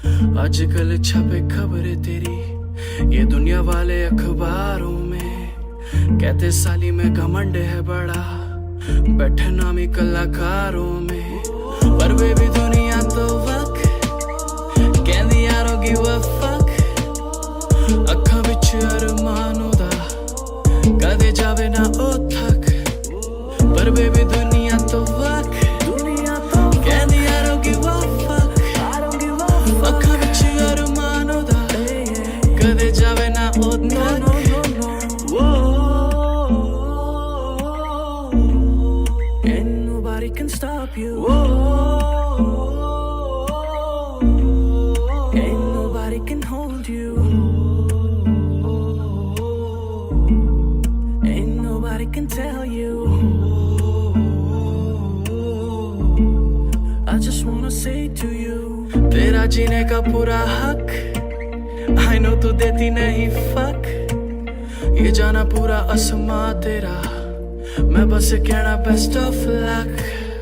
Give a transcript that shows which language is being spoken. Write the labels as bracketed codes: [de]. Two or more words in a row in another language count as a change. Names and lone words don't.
[hi] आजकल छपे खबरें तेरी ये दुनिया वाले अखबारों में कहते साली में घमंड है बड़ा, बैठे नामी कलाकारों में, [pa] ਪਰ ਬੇਬੀ ਦੁਨੀਆ ਤੋ ਵੱਕ ਕਹਿੰਦੀ [en] I don't give a fuck। [pa] ਅੱਖਾਂ ਵਿਚ ਅਰਮਾਨ ਦਾ ਕਦੇ ਜਾਵੇ ਨਾ ਓ ਥੱਕ, ਪਰ ਬੇਬੀ ਦੁਨੀਆ ਤੋ ਵੱਕ ਕਹਿੰਦੀ [en] I don't give a fuck। [pa] ਅੱਖਾਂ ਵਿਚ ਅਰਮਾਨ ਦਾ ਕਦੇ ਜਾਵੇ ਨਾ ਓ ਥੱਕ। [en] And nobody can stop you। Ain't nobody can hold you। Ain't nobody can tell you। I just wanna say to you, [hi] तेरा जीने का पूरा हक, [en] I know [hi] तू देती नहीं fuck। ये जाना पूरा आसमां तेरा, मैं बस कहना [en] best of luck।